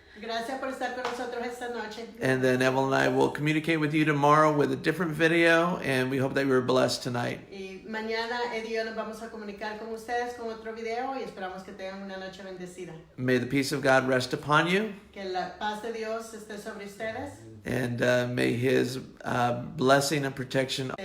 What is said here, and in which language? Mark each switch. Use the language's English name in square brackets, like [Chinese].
[Spanish] Gracias por estar con nosotros esta noche. [English] And then Evelyn and I will communicate with you tomorrow with a different video, and we hope that you were blessed tonight. [Spanish] Y mañana Eddie y yo nos vamos a comunicar con ustedes con otro video y esperamos que tengan una noche bendecida. [English] May the peace of God rest upon you, [Spanish] Que la paz de Dios esté sobre ustedes, [English] and may His blessing and protection.